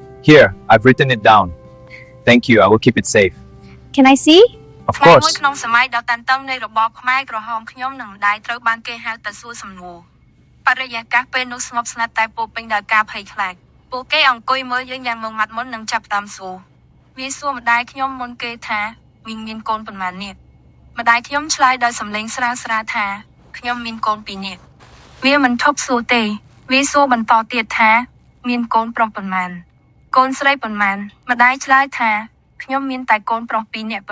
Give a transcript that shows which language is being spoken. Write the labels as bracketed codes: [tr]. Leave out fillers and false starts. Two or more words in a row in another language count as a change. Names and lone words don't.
[en] Here, I've written it down. Thank you, I will keep it safe. Can I see? Of course. [km] ក្នុងសម័យដ៏តានតឹងនៃរបបខ្មែរក្រហមខ្ញុំនិងម្ដាយត្រូវបានគេហៅទៅសួរសំណួរបរិយាកាសពេលនោះស្ងប់ស្ងាត់តែពោរពេញដោយការភ័យខ្លាចពួកគេអង្គុយមើលយើងយ៉ាងមុងមាត់មុននិងចាប់ផ្ដើមសួរវាសួរម្ដាយខ្ញុំមុនគេថាមីងមានកូនប៉ុន្មាននាក់ម្ដាយខ្ញុំឆ្លើយដោយសំឡេងស្រាលៗថាខ្ញុំមានកូន2នាក់វាមិនឈប់សួរទេវាសួរបន្តទៀតថាមានកូនប្រុសប៉ុន្មានកូនស្រីប៉ុន្មានម្ដាយឆ្លើយថាខ្ញុំមានតែកូនប្រុស2នាក់